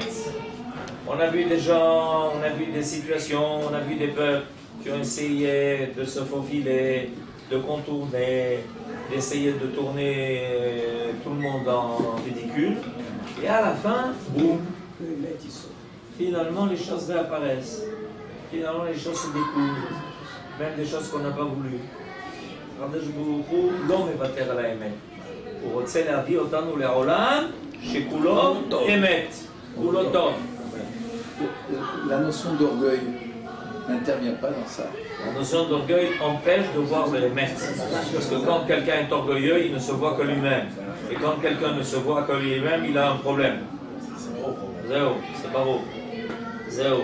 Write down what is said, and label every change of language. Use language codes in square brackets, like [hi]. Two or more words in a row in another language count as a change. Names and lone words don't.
[fr] On a vu des gens, on a vu des situations, on a vu des peuples qui ont essayé de se faufiler, de contourner, d'essayer de tourner tout le monde en ridicule. Et à la fin, boum, finalement les choses réapparaissent. Finalement les choses se découvrent, même des choses qu'on n'a pas voulu. l'homme est vater à la émet. [he] הוא רוצה להביא אותנו לעולם שכולו אמת, כולו טוב. [fr] La notion d'orgueil n'intervient pas dans ça. La notion d'orgueil empêche de voir le émet. Parce que quand quelqu'un est orgueilleux, il ne se voit que lui-même. Et quand quelqu'un ne se voit que lui-même, il a un problème. Zéro, c'est pas beau. Zéro.